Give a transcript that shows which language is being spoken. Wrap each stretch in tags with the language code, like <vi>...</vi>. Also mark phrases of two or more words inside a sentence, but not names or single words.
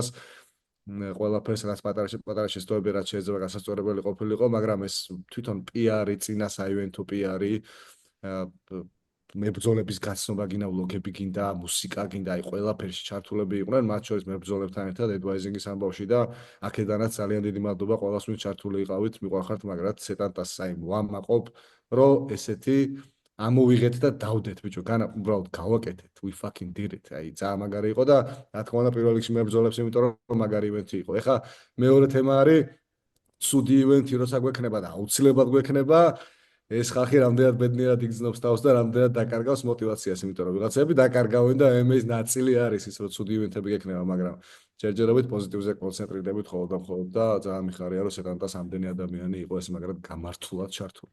<ka>ყველაფერს რაც პატარა შეცდომები რაც შეიძლება გასაწორებელი ყოფილიყო, მაგრამ ეს თვითონ PR-ი, წინა საივენთო PR-ი მებრძოლების გაცნობა გინდა, ვლოგები გინდა, მუსიკა გინდა, აი ყველაფერში ჩართულები იყვნენ, მათ შორის მებრძოლებთან ერთად Advising-ის ამბავში და აქედანაც ძალიან დიდი მადლობა ყველას, ვინც ჩართული იყავით, მიყვარხართ, მაგრამ სეტანტას აი ვამაყობ, რომ ესეთი ამოვიღეთ და დავდეთ ბიჭო, უბრალოდ გავაკეთეთ,</ka> <en>we fucking did it.</en> <ka>აი, ძალიან მაგარი იყო და რა თქმა უნდა პირველ რიგში მებრძოლებს, იმიტომ რომ მაგარი ივენთი იყო. ეხლა მეორე თემა არის ცუდი ივენთი, როცა გვექნება და აუცილებლად გვექნება, ეს ხალხი რამდენად ბედნიერად იგრძნობს თავს და რამდენად დაკარგავს мотиваციას, იმიტომ რომ ვიღაცები დაკარგავენ და MMA-ის ნაწილი არის ის, რომ ცუდი ივენთები გექნება, მაგრამ ჯერჯერობით პოზიტივზე კონცენტრირდებით ხოლმე და ძალიან მიხარია, რომ სეგანტას ამდენი ადამიანი იყო ეს მაგრამ გამართულად ჩართული.</ka>